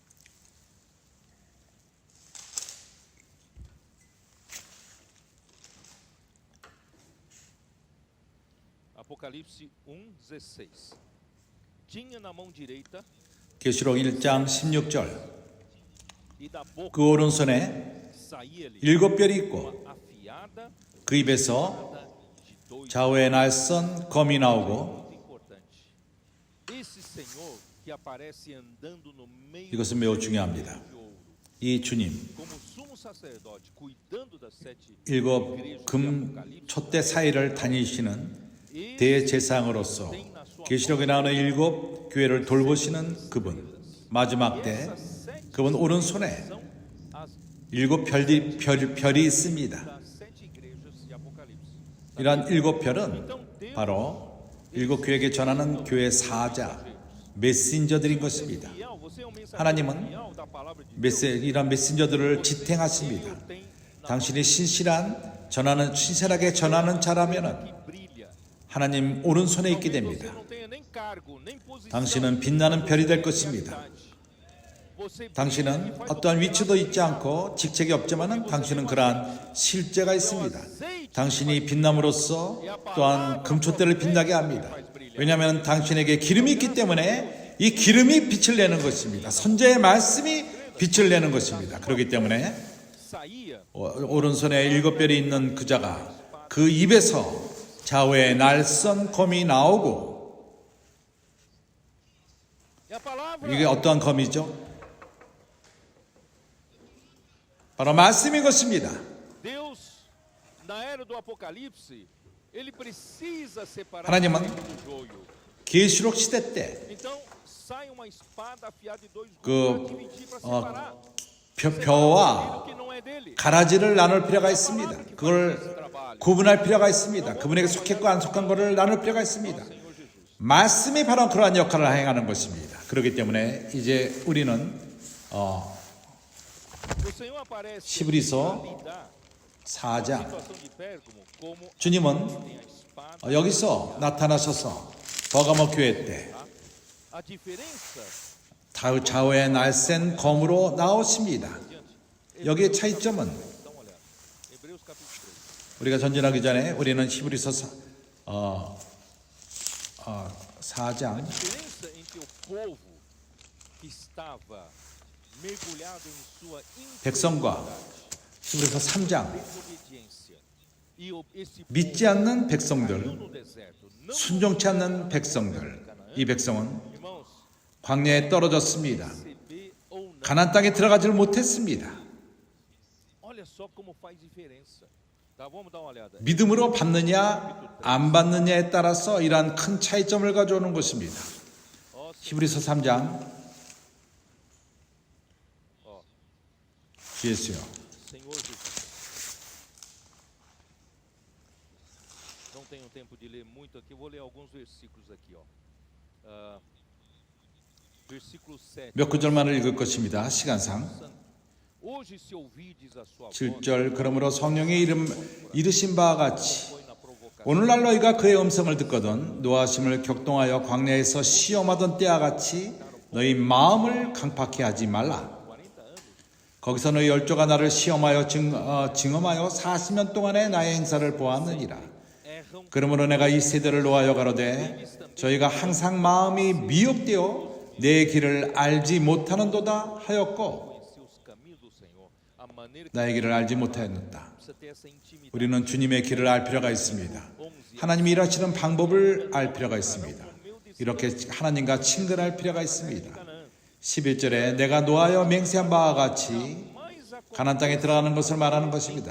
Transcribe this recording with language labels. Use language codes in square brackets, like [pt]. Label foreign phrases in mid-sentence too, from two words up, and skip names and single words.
[pt] Apocalipse 1:16. Tinha na mão direita [ko] 계시록 1장 16절. [pt] e da boca [ko] 그 오른손에 [pt] saía-lhe [ko] 7별이 있고 [pt] uma afiada [ko] 그 입에서 [pt] de dois. [ko] 좌우에 날선 검이 나오고 [pt] Muito importante. Esse Senhor que aparece andando no meio [ko] 이것은 매우 중요합니다. [pt] de ouro, [ko] 이 주님 [pt] como sumo sacerdote, cuidando das 7 [ko] 일곱 [pt] igrejas de [ko] 금 [pt] Apocalipse. [ko] 촛대 사이를 다니시는 대제사장으로서 계시록에 나오는 7 교회를 돌보시는 그분, 마지막 때 그분 오른손에 [pt] São as [ko] 7 별이 있습니다. [pt] das 7 igrejas de Apocalipse. [ko] 이러한 7별은 바로 7 교회에게 전하는 교회 사자, 메신저들인 것입니다. [pt] Fiel, você é um mensageiro [ko] 하나님은 [pt] fiel da palavra de Deus. [ko] 이런 메신저들을 지탱하십니다. 당신이 신실하게 전하는 자라면은 [pt] Que brilha. [ko] 하나님 오른손에 있게 [pt] Você [ko] 됩니다. [pt] não tenha nem cargo, nem posição. [ko] 당신은 빛나는 별이 될 것입니다. [pt] Você [ko] 당신은 어떠한 위치도 있지 않고 직책이 없지만은 당신은 그러한 실제가 있습니다. 당신이 빛남으로써 또한 금촛대를 빛나게 합니다. 왜냐하면 당신에게 기름이 있기 때문에 이 기름이 빛을 내는 것입니다. 선제의 말씀이 빛을 내는 것입니다. 그렇기 때문에 [pt] saía [ko] 오른손에 7별이 있는 그 자가 그 입에서 좌우에 날선 검이 나오고 [pt] e a palavra [ko] 이게 어떠한 검이죠? 바로 말씀인 것입니다. [pt] Deus na era do Apocalipse, ele precisa separar [ko] 하나님은 [pt] o trigo do joio. [ko] 계시록 시대 때 [pt] Então sai uma espada afiada de dois [ko] 그, [pt] gumes para dividir, para separar. [ko] 벼와 [pt] Aquilo que não é dele. [ko] 가라지를 나눌 필요가 있습니다. 그걸 구분할 필요가 있습니다. 그분에게 속했고 안 속한 것을 나눌 필요가 있습니다. 말씀이 바로 그러한 역할을 행하는 것입니다. 그렇기 때문에 이제 우리는 [pt] O Senhor aparece [ko] 히브리서 [pt] ali da [ko] 4장 [pt] situação de Pérgamo como [ko] 주님은 [pt] tem a espada. [ko] 여기서 나타나셔서 버가모 교회 때 [pt] A diferença [ko] 좌우에 날쌘 검으로 나오십니다. 여기의 차이점은 [pt] dá uma olhada. Hebreus capítulo 3. [ko] 우리가 전진하기 전에 우리는 히브리서 4장 [pt] Diferença entre o povo que estava mergulhado em sua [ko] 백성과 히브리서 3장 [pt] desobediência e esse povo [ko] 믿지 않는 [pt] caiu [ko] 백성들, [pt] no deserto. Não, [ko] 순종치 않는 백성들, 이 백성은 [pt] irmãos, [ko] 광야에 떨어졌습니다. [pt] receber ou não. [ko] 가나안 땅에 들어가지를 못했습니다. [pt] Olha só como faz diferença. Tá, vamos dar uma olhada. [ko] 믿음으로 받느냐 안 받느냐에 따라서 이러한 큰 차이점을 가져오는 것입니다. [pt] Ó, [ko] 히브리서 3장 [pt] ó, [ko] 뒤에서요. [pt] Senhor Jesus. Não tenho tempo de ler muito aqui, vou ler alguns versículos aqui, ó. Versículo 7. [ko] 몇 구절만을 읽을 것입니다. 시간상. [pt] Hoje se ouvides a sua voz, [ko] 7절 그러므로 성령의 이르신 바와 같이 [pt] foi na provocação. [ko] 오늘날 너희가 그의 음성을 듣거든 노하심을 격동하여 광야에서 시험하던 때와 같이 너희 마음을 강팍해 하지 말라. [pt] 40 anos, [ko] 거기서 너희 열조가 나를 시험하여 증험하여 40년 동안의 나의 행사를 보았느니라. [pt] erram [ko] 그러므로 내가 이 세대를 노하여 가로되 저희가 항상 마음이 미혹되어 내 길을 알지 못하는도다 하였고 [pt] conhecer os caminhos do Senhor. A [ko] 나의 길을 알지 못하였다. 우리는 주님의 길을 알 필요가 있습니다. 하나님이 일하시는 방법을 알 필요가 있습니다. 이렇게 하나님과 친근할 필요가 있습니다. 11절에 내가 노하여 맹세한 바와 같이 가나안 땅에 들어가는 것을 말하는 것입니다.